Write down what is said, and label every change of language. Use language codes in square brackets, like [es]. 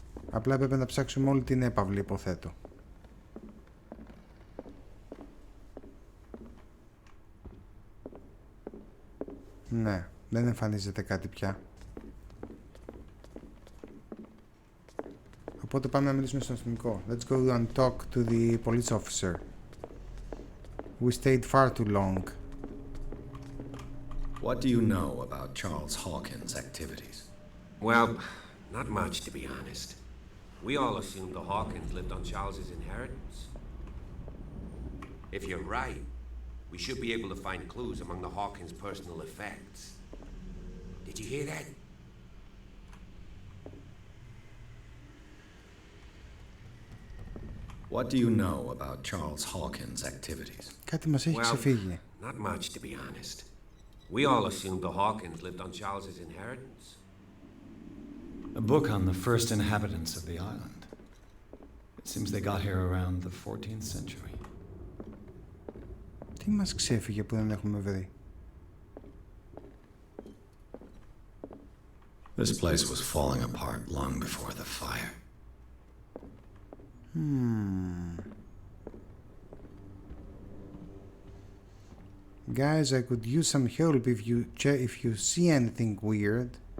[el] Απλά έπρεπε να ψάξουμε όλη την έπαυλη, υποθέτω. Ναι, δεν εμφανίζεται κάτι πια. Οπότε πάμε να μιλήσουμε στον αστυνομικό. [en] Let's go and talk to the police officer. We stayed far too long. What do you know about Charles Hawkins' activities? Well, not much, to be honest. We all assumed the Hawkins lived on Charles's inheritance. If you're right, we should be able to find clues among the Hawkins' personal effects. Did you hear that? What do you know about Charles Hawkins' activities? [el] Κάτι μας έχει ξεφύγει. [en] Not much, to be honest. We all assumed the Hawkins lived on Charles's inheritance. A book on the first inhabitants of the island. It seems they got here around the 14th century. [el] Τι μας ξέφυγε που δεν έχουμε βρει? [en] This place was falling apart long before the fire. Guys, I could use some help if you see anything weird.